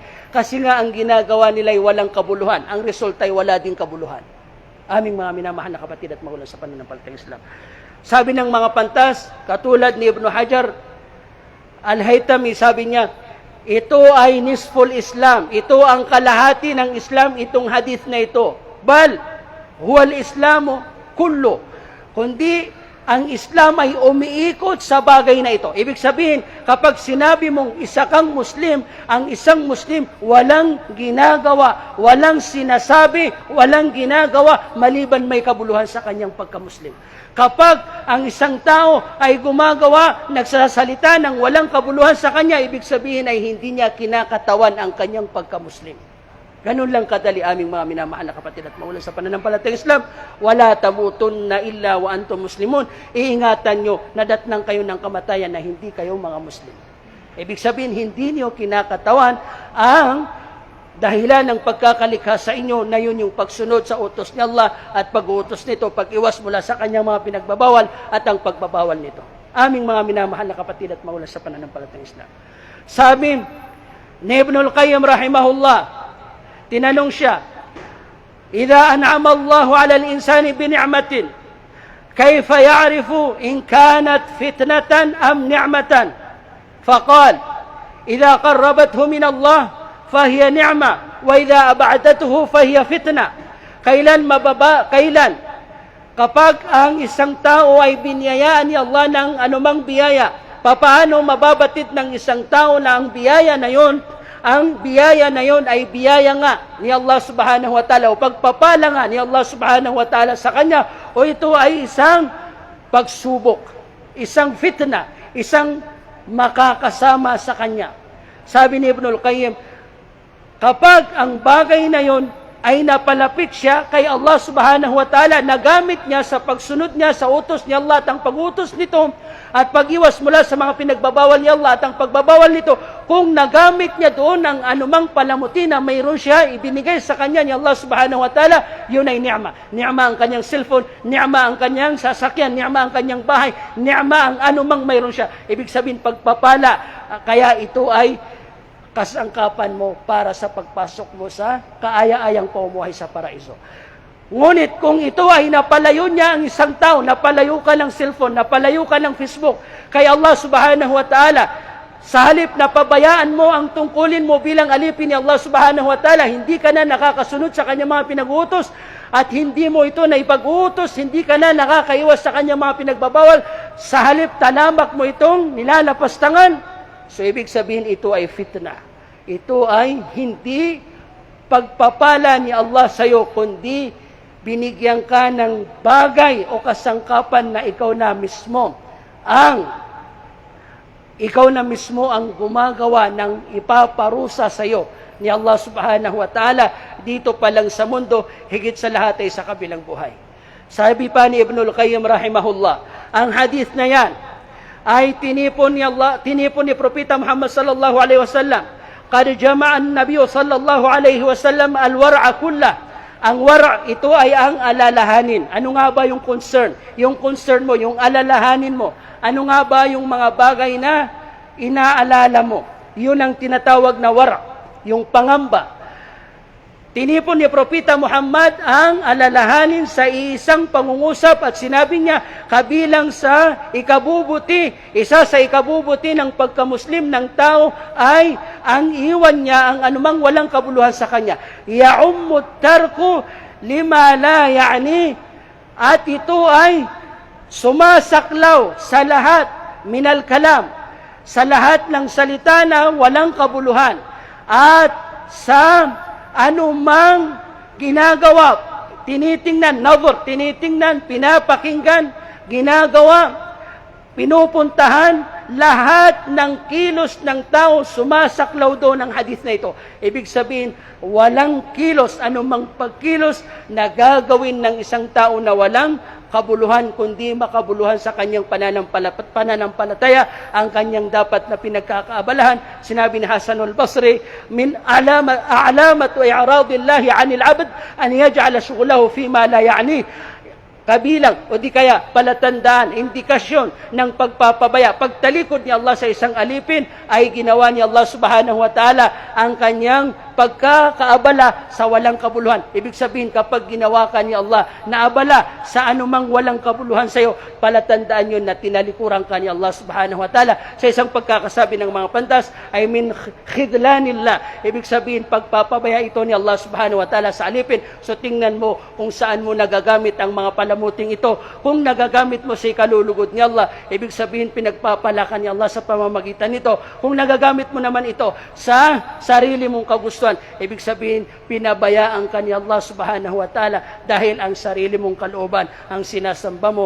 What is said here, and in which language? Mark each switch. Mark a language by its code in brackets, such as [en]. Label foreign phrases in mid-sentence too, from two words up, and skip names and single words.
[tl] Kasi nga ang ginagawa nila ay walang kabuluhan. Ang resulta ay wala ding kabuluhan. Aming mga minamahal na kapatid at magulang sa pananampalatayang Islam. Sabi ng mga pantas, katulad ni Ibn Hajar Al-Haytami, sabi niya, ito ay [ar] نصف الإسلام. [tl] Ito ang kalahati ng Islam, itong hadith na ito. [ar] بل هو الإسلام كله. [tl] Kundi, ang Islam ay umiikot sa bagay na ito. Ibig sabihin, kapag sinabi mong isa kang Muslim, ang isang Muslim walang ginagawa, walang sinasabi, walang ginagawa, maliban may kabuluhan sa kanyang pagka-Muslim. Kapag ang isang tao ay gumagawa, nagsasalita ng walang kabuluhan sa kanya, ibig sabihin ay hindi niya kinakatawan ang kanyang pagka-Muslim. Ganun lang kadali, aming mga minamahal na kapatid at magulang sa pananampalatayang Islam. [ar] ولا تموتن إلا وأنتم مسلمون. [tl] Iingatan nyo na datnang kayo ng kamatayan na hindi kayo mga Muslim. Ibig sabihin, hindi niyo kinakatawan ang dahilan ng pagkakalikha sa inyo na yun yung pagsunod sa utos ni Allah at pag-uutos nito, pag-iwas mula sa kanyang mga pinagbabawal at ang pagbabawal nito. Aming mga minamahal na kapatid at maulas sa pananampalatayang Islam. Sabi ni Ibnul Qayyim rahimahullah, tinanong siya, [ar] "إذا أنعم الله على الإنسان بنعمة، كيف يعرف إن كانت فتنة أم نعمة?" فقال: "إذا قربته من الله فهي نعمة وإذا أبعدته فهي فتنة." [tl] Kailan kapag ang isang tao ay biniyayaan ni Allah ng anumang biyaya, papaano mababatid ng isang tao na ang biyaya na yon ay biyaya nga ni Allah [ar] سبحانه وتعالى [tl] o pagpapala nga ni Allah [ar] سبحانه وتعالى [tl] sa kanya, o ito ay isang pagsubok, isang fitna, isang makakasama sa kanya. Sabi ni Ibnul Qayyim, kapag ang bagay na yon ay napalapit siya kay Allah [ar] سبحانه وتعالى, [tl] nagamit niya sa pagsunod niya sa utos ni Allah at ang pag-utos nito at pag-iwas mula sa mga pinagbabawal ni Allah at ang pagbabawal nito, kung nagamit niya doon ang anumang palamuti na mayroon siya ibinigay sa kanya ni Allah [ar] سبحانه وتعالى, [tl] yun ay ni'ma. Ni'ma ang kanyang cellphone, ni'ma ang kanyang sasakyan, ni'ma ang kanyang bahay, ni'ma ang anumang mayroon siya. Ibig sabihin pagpapala, kaya ito ay kasangkapan mo para sa pagpasok mo sa kaaya-ayang pamumuhay sa paraiso. Ngunit kung ito ay napalayo niya ang isang tao, napalayo ka ng cellphone, napalayo ka ng Facebook, kay Allah [ar] سبحانه وتعالى, [tl] sa halip na pabayaan mo ang tungkulin mo bilang alipin ni Allah [ar] سبحانه وتعالى, [tl] hindi ka na nakakasunod sa kanyang mga pinag-uutos, at hindi mo ito na ipag-uutos, hindi ka na nakakaiwas sa kanyang mga pinagbabawal, sa halip talamak mo itong nilalapastangan, so ibig sabihin ito ay fitna. Ito ay hindi pagpapala ni Allah sa iyo, kundi binigyan ka ng bagay o kasangkapan na ikaw na mismo ang gumagawa ng ipaparusa sa iyo ni Allah [ar] سبحانه وتعالى [tl] dito pa lang sa mundo, higit sa lahat ay sa kabilang buhay. Sabi pa ni Ibnul Qayyim rahimahullah, ang hadith na yan ay tinipon ni Propeta Muhammad [ar] صلى الله عليه وسلم. قد جمع النبي صلى الله عليه وسلم الورع كله. [tl] Ang war' ito ay ang alalahanin. Ano nga ba yung concern? Yung concern mo, yung alalahanin mo. Ano nga ba yung mga bagay na inaalala mo? Yun ang tinatawag na war', yung pangamba. Tinipon ni Propeta Muhammad ang alalahanin sa isang pangungusap at sinabi niya, kabilang sa ikabubuti, isa sa ikabubuti ng pagkamuslim ng tao ay ang iwan niya ang anumang walang kabuluhan sa kanya. [ar] يعم ترك لما لا يعني, [tl] at ito ay sumasaklaw sa lahat [ar] من الكلام, [tl] sa lahat ng salita na walang kabuluhan, at sa anumang ginagawa, tinitingnan, pinapakinggan, ginagawa, pinupuntahan, lahat ng kilos ng tao sumasaklaw doon ng hadith na ito. Ibig sabihin, walang kilos, anumang pagkilos na gagawin ng isang tao na walang kabuluhan, kundi makabuluhan sa kanyang pananampalataya, ang kanyang dapat na pinagkakaabalahan. Sinabi ni Hasanul Basri, [ar] من علامة إعراض الله عن العبد أن يجعل شغله فيما لا يعني. [tl] Kabilang o di kaya palatandaan, indikasyon ng pagpapabaya, pagtalikod ni Allah sa isang alipin ay ginawa ni Allah [ar] سبحانه وتعالى [tl] ang kanyang pagkakaabala sa walang kabuluhan. Ibig sabihin, kapag ginawa ka ni Allah na abala sa anumang walang kabuluhan sa iyo, palatandaan yun na tinalikuran ka ni Allah [ar] سبحانه وتعالى. [tl] Sa isang pagkakasabi ng mga pantas ay [ar] من خذلان الله. [tl] Ibig sabihin, pagpapabaya ito ni Allah [ar] سبحانه وتعالى [tl] sa alipin. So tingnan mo kung saan mo nagagamit ang mga palamuting ito. Kung nagagamit mo sa ikalulugod ni Allah, ibig sabihin pinagpapalakan ni Allah sa pamamagitan nito. Kung nagagamit mo naman ito sa sarili mong kagustuhan, ibig sabihin pinabayaan ka ni Allah [ar] سبحانه وتعالى [tl] dahil ang sarili mong kalooban ang sinasamba mo.